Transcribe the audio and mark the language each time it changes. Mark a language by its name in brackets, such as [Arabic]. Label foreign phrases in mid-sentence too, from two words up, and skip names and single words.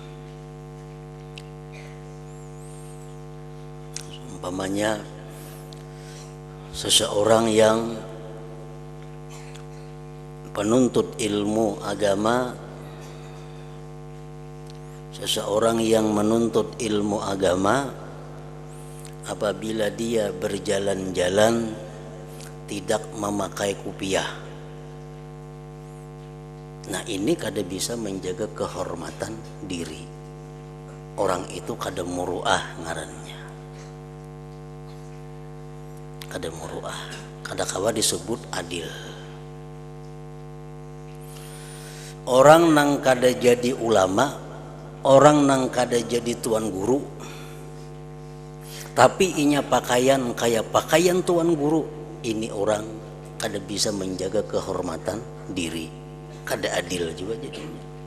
[Indonesian] Umpamanya seseorang yang penuntut ilmu agama, seseorang yang menuntut ilmu agama, apabila dia berjalan-jalan tidak memakai kupiah, [Banjar] Nah ini kada bisa menjaga kehormatan diri. Orang itu kada muruah ngarannya. Kada muruah, kada kawa disebut adil. Orang nang kada jadi ulama, orang nang kada jadi tuan guru, tapi inya pakaian kayak pakaian tuan guru, ini orang kada bisa menjaga kehormatan diri, kada adil juga jadinya.